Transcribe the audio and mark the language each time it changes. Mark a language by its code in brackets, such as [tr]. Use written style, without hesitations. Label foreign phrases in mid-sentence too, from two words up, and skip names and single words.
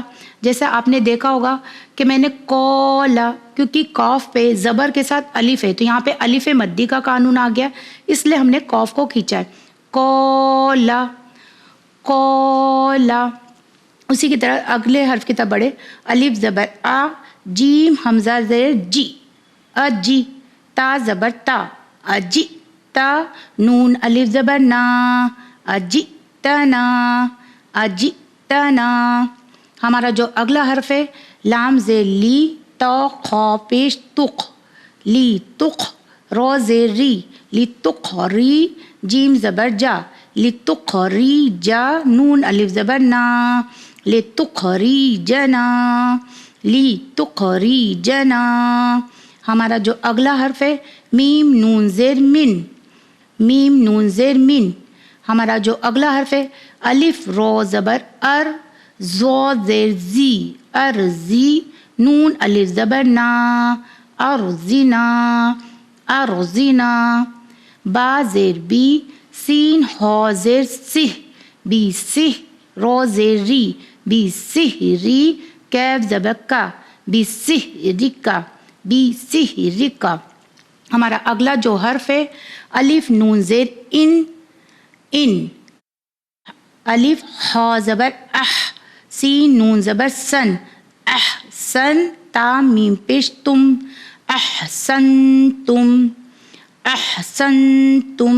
[ur] جیسے آپ نے دیکھا ہوگا کہ میں نے قولا، کیونکہ قاف پہ زبر کے ساتھ الف ہے تو یہاں پہ الف مدی کا قانون آ گیا، اس لیے ہم نے قاف کو کھینچا ہے، قولا، قولا۔ اسی کی طرح اگلے حرف کی طرف بڑھے، الف زبر آ، جیم حمزہ زیر جی، اجی، تا زبر تا، اجی تا، نون الف زبر نا، اجی تنا، اجی تنا۔ ہمارا جو اگلا حرف ہے لام زیر لی، تو خا پیش تخ، لی تخ، رو زیر ری، لی تخ ری، جیم زبر جا، لی تخ ری جا، نون الف زبر نا، لی تخ ری جنا، لی تخ ری جنا۔ ہمارا جو اگلا حرف ہے میم نون زیر من، میم نون زیر من۔ ہمارا جو اگلا حرف ہے الف رو زبر ار، زو زیر زی، ارزی، نون الف زبر نا، ارزینا، ارزینا۔ با زیر بی، سین ہو زیر سہ، بی سہ، رو زیر ری، بی سہ ری، کیف زبر کا، بی سہ رکا، بی سہ رکا۔ ہمارا اگلا جو حرف ہے الف نون زیر ان، ان، الف ہا زبر اح، سین نون زبر سن، احسن، تا میم پیش تم، احسنتم، احسنتم۔